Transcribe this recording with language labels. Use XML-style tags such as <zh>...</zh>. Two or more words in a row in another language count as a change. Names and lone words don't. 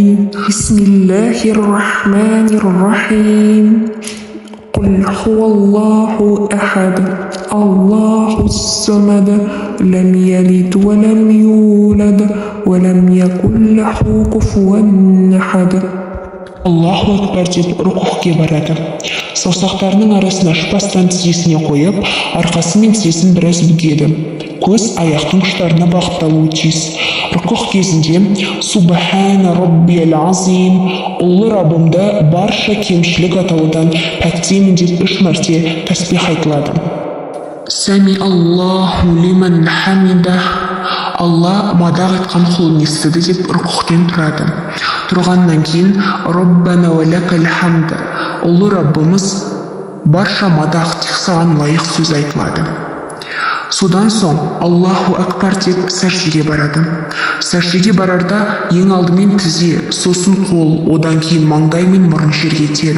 <ar>بسم الله الرحمن الرحيم. قل هو الله أحد الله الصمد لم يلد ولم يولد ولم يكن له كفوا أحد. الله أكبر</ar> <kk>деп рукухке барады. Саусақтарының арасын ашпастан тізесіне қойып, арқасы мен тізесін біраз бүгеді. Көз аяқтың ұштарына бағытталуы тиіс. Рукух кезінде</kk> <ar>سبحان ربي العظيم,</ar> <kk>ұлы Раббымды барша кемшілік атаудан пәктеймін деп 3 мәрте тәсбих айтылады.</kk> <ar>سمع الله لمن حمده,</ar> <kk>Алла мадақ етқан құлын естіді деп рукухтен тұрады. Тұрғаннан кейін</kk> <ar>ربنا ولك الحمد,</ar> <kk>ұлы Раббымыз барша мадақ тек саған лайық сөз айтылады. Содан соң</kk> <ar>الله أكبر</ar> <kk>деп сәждеге барады. Сәждеге барарда ең алдымен тізе, сосын қол, одан кейін маңдай мен мұрын жерге тиеді.</kk>